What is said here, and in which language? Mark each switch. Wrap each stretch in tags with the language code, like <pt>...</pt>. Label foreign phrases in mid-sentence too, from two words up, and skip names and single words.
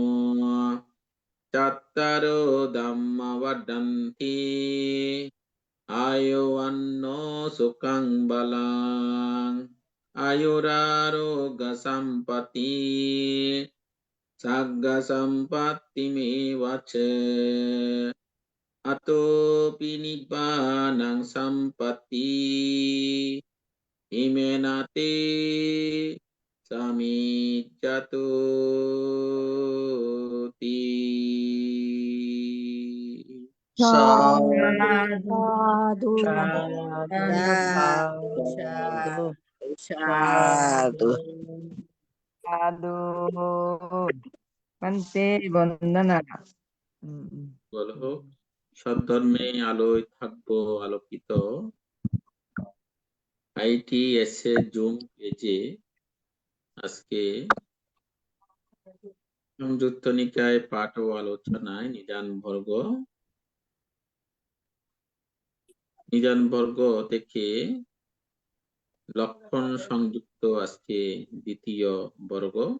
<pi>চাত্তারো ধম্মা বদন্তি আয়ুর্বন্ন সুখং বলং আয়ুরারোগ্য সম্পত্তি সাগ্গ সম্পত্তিমেবচ अतोऽपि निब्बानं सम्पत्ति इमेन ते समिज्जतोति সাধু साधु সাধু সাধু সাধু সাধু বন্দে বন্দনা</pi> <bn>বলো সদ্ধর্মে আলোয় থাকবো আলোকিত ITS</bn> <en>zoom page</en> <bn>আজকে সংযুক্ত নিকায় পাঠ ও আলোচনায় নিদান বর্গ থেকে লক্ষণ সংযুক্ত আজকে দ্বিতীয় বর্গ।</bn>